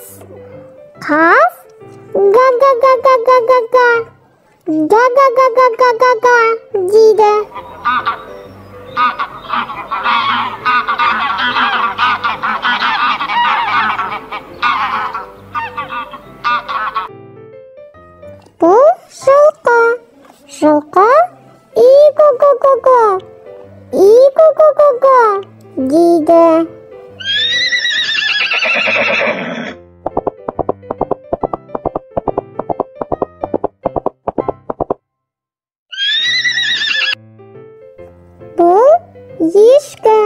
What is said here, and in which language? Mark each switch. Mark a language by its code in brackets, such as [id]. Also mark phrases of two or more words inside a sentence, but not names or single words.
[kk] Қаз га-га-га-га-га-га-га, га-га-га-га-га-га дейді. Бұл жылқы. Жылқы и-го-го-го-го, и-го-го-го-го дейді. Бұл ешкі.